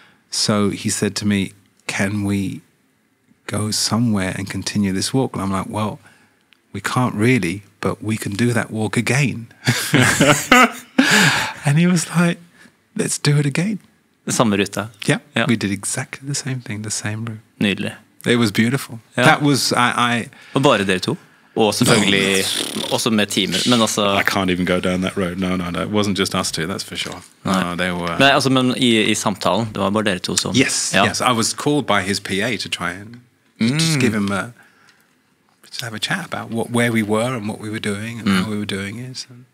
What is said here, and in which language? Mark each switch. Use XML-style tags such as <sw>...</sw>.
<en>So he said to me, "Can we go somewhere and continue this walk?" And I'm like, "Well, we can't really, but we can do that walk again." And he was like, "Let's do it again."</en> <no>Samme ruta.</no> <en>Yeah, we did exactly the same thing, the same route.</en> <no>Nydelig.</no> <en>It was beautiful.</en> <no>Ja.</no> <en>That was</en> <no>Og bare dere to? Og selvfølgelig også med teamet, men altså...</no> <en>I can't even go down that road. No. It wasn't just us two, that's for sure. No, they were...</en> <no>Nei, altså, men i samtalen, det var bare dere to som...</no> <en>Yes. I was called by his PA to try and just give him just have a chat about where we were and what we were doing and how we were doing it.</en>